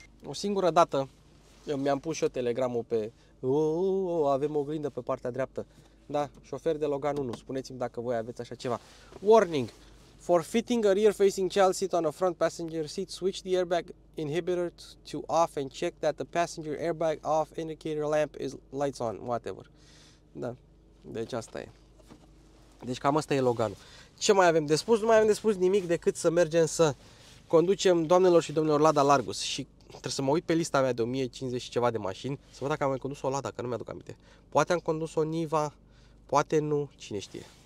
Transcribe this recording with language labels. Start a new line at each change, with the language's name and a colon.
Romanian: O singură dată mi-am pus și eu telegramul pe avem o oglindă pe partea dreaptă. Da, șofer de Logan 1, spuneți-mi dacă voi aveți așa ceva.
English: Warning! For fitting a rear-facing child seat on a front passenger seat, switch the airbag inhibitor to off and check that the passenger airbag off indicator lamp is lights on, whatever.
Romanian: Da, deci asta e. Deci cam asta e Loganul. Ce mai avem de spus? Nu mai avem de spus nimic decât să mergem să conducem, doamnelor și domnilor, Lada Largus. Și trebuie să mă uit pe lista mea de 1050 și ceva de mașini, să văd dacă am mai condus o Lada, că nu mi-aduc aminte. Poate am condus o Niva, poate nu, cine știe.